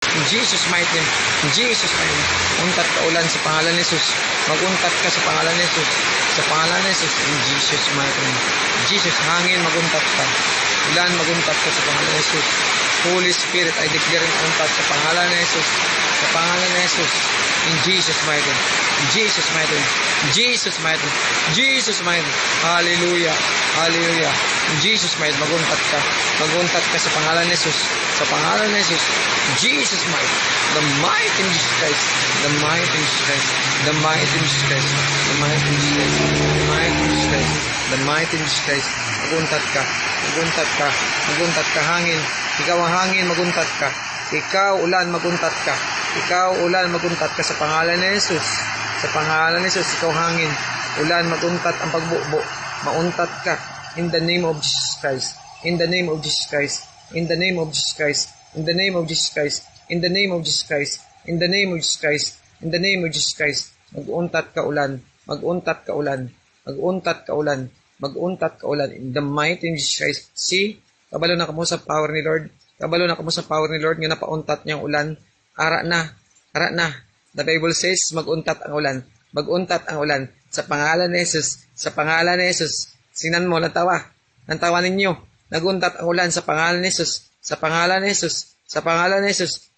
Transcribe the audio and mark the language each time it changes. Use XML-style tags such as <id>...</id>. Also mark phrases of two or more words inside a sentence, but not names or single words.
<en>Jesus mighty name. In Jesus mighty name.</en> <hil>Untat ka ulan sa pangalan ni Jesus. Maguntat ka sa pangalan ni Jesus. Sa pangalan ni Jesus.</hil> <en>In Jesus mighty name.</en> <hil>Jesus, hangin, maguntat ka. Ulan, maguntat ka sa pangalan ni Jesus.</hil> <en>Holy Spirit, I declare</en> <hil>ang untat sa pangalan ni Jesus. Sa pangalan ni Jesus.</hil> <en>In Jesus mighty name. In Jesus mighty name. In Jesus mighty name. Jesus mighty name. Hallelujah. Hallelujah. In Jesus mighty name. Maguntat ka. Maguntat ka sa pangalan ni Jesus. Sa pangalan ni Jesus. Jesus mighty. The mighty in Jesus Christ. The mighty in Jesus Christ. The mighty in Jesus Christ. The mighty in Jesus Christ. The mighty in Jesus Christ. The mighty in Jesus Christ.</en> <hil>Maguntat ka. Maguntat ka. Maguntat ka. Hangin. Ikaw ang hangin. Maguntat ka. Ikaw ulan. Maguntat ka. Ikaw ulan. Maguntat ka sa pangalan ni Jesus. Sa pangalan ni Jesus. Ikaw hangin. Ulan. Maguntat ang pagbubo. Mauntat ka.</hil> <en>In the name of Jesus Christ. In the name of Jesus Christ. In the name of Jesus Christ. In the name of Jesus Christ. In the name of Jesus Christ. In the name of Jesus Christ. In the name of Jesus Christ.</en> <hil>Mag-untat ka ulan. Mag-untat ka ulan. Mag-untat ka ulan. Mag-untat ka ulan.</hil> <en>In the mighty name of Jesus Christ. See?</en> <hil>Kabalo na kamo sa power ni Lord. Kabalo na kamo sa power ni Lord. Nga napauntat niyang ulan. Ara na. Ara na.</hil> <en>The Bible says,</en> <hil>mag-untat ang ulan. Mag-untat ang ulan. Sa pangalan ni Jesus. Sa pangalan ni Jesus. Sinan mo, nantawa. Nantawa ninyo. Naguntat ang ulan sa pangalan ni Jesus. Sa pangalan ni Jesus. Sa pangalan ni Jesus.</hil>